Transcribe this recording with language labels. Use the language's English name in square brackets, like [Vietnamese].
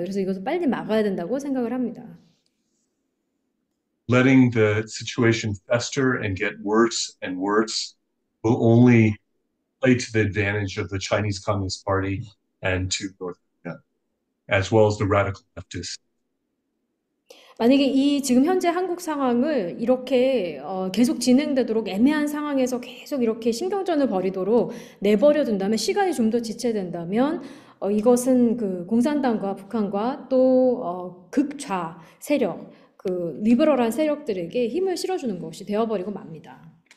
[Korean] 그래서 이것을 빨리 막아야 된다고 생각을 합니다. [English] Letting the situation fester and get worse and worse will only play to the advantage of the Chinese Communist Party and to North Korea, as well as the radical leftists. [Korean] 만약에 이 지금 현재 한국 상황을 이렇게 계속 진행되도록 애매한 상황에서 계속 이렇게 신경전을 벌이도록 내버려 둔다면 시간이 좀 더 지체된다면 이것은 그 공산당과 북한과 또 극좌 세력, 그 리버럴한 세력들에게 힘을 실어주는 것이 되어버리고 맙니다.